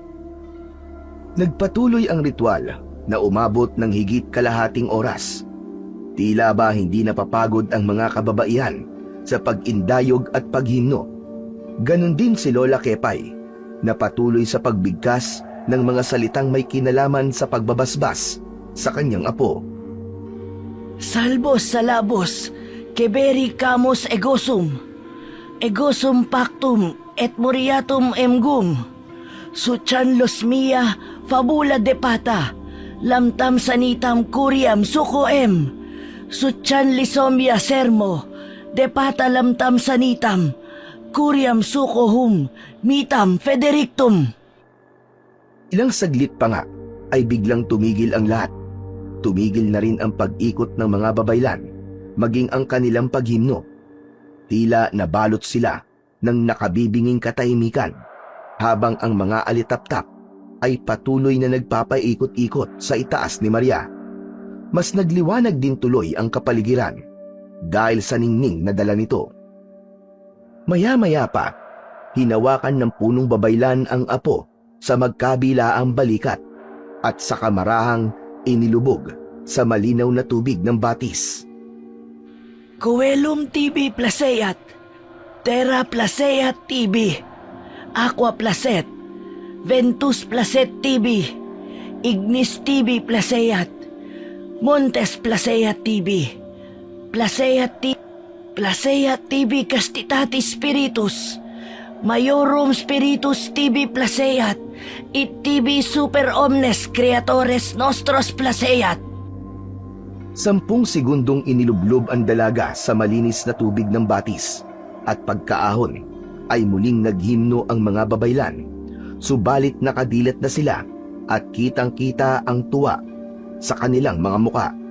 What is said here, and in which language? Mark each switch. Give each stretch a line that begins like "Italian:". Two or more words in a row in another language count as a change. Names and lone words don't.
Filipino: Nagpatuloy ang ritual na umabot ng higit kalahating oras. Tila ba hindi napapagod ang mga kababaihan sa pag-indayog at paghimno. Ganon din si Lola Kepay, na patuloy sa pagbigkas ng mga salitang may kinalaman sa pagbabasbas sa kanyang apo. Salbos salabos, keberi kamus egosum pactum et muriatum emgum, suchan los mia fabula depata, lamtam sanitam kuriam sukoem, suchan lisomia sermo, depata lamtam sanitam, kuriam sukohum, mitam federictum. Ilang saglit pa nga ay biglang tumigil ang lahat. Tumigil na rin ang pag-ikot ng mga babaylan, maging ang kanilang paghimno. Tila nabalot sila ng nakabibinging katahimikan, habang ang mga alitaptap ay patuloy na nagpapaikot-ikot sa itaas ni Maria. Mas nagliwanag din tuloy ang kapaligiran dahil sa ningning na dala nito. Maya-maya pa, hinawakan ng punong babaylan ang apo sa magkabilaang balikat at sa kamarahang inilubog sa malinaw na tubig ng batis.
Latin: Coelum tibi placet, terra placet tibi, aqua placet, ventus placet tibi, ignis tibi placet, montes placet tibi, placet tibi castitati spiritus, maiorum spiritus tibi placet, it tibi super omnes creatores nostros placet.
Filipino: 10 segundong inilublob ang dalaga sa malinis na tubig ng batis, at pagkaahon ay muling naghimno ang mga babaylan, subalit nakadilat na sila at kitang-kita ang tuwa sa kanilang mga muka.